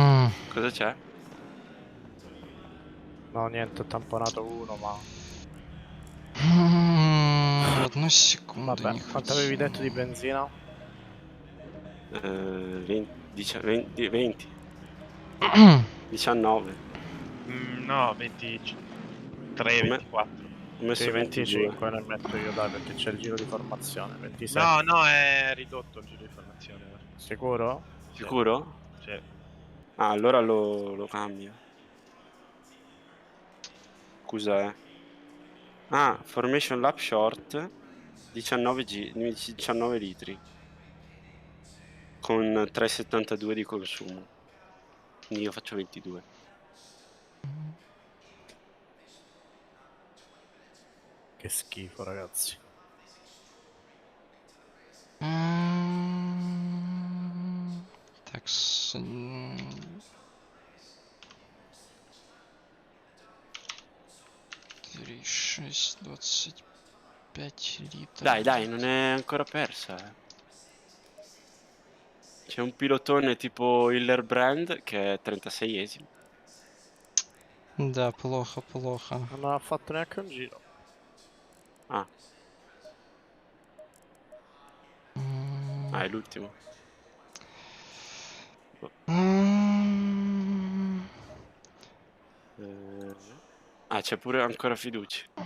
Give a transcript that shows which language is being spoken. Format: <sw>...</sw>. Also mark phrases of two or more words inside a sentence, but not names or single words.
<it>Cosa c'è? No, niente, ho tamponato uno, ma...</it> <ru>Одну секунду,</ru> <it>Vabbè,</it> <ru>не</ru> <it>quanto avevi</it> <ru>хватило.</ru> <it>detto di benzina? 20, 20. 19. No, 23, Come? 24. Ho messo Sì, 22. 25 ne metto io, dai, perché c'è il giro di formazione. 27. No, no, è ridotto il giro di formazione. Sicuro? Sì. Sicuro? Sì. Ah, allora lo cambio. Scusa, Ah,</it> <en>formation lap short</en> <it>19 litri con 3,72 di consumo. Quindi io faccio 22. Che schifo, ragazzi.</it> <ru>Так, 3,6, 25 литров.</ru> <it>Dai, non è ancora persa. C'è un pilotone tipo Hillerbrand che è 36esimo.</it> <ru>Да, плохо, плохо.</ru> <it>Non ha fatto neanche un giro. Ah, è l'ultimo. C'è pure ancora fiducia.</it>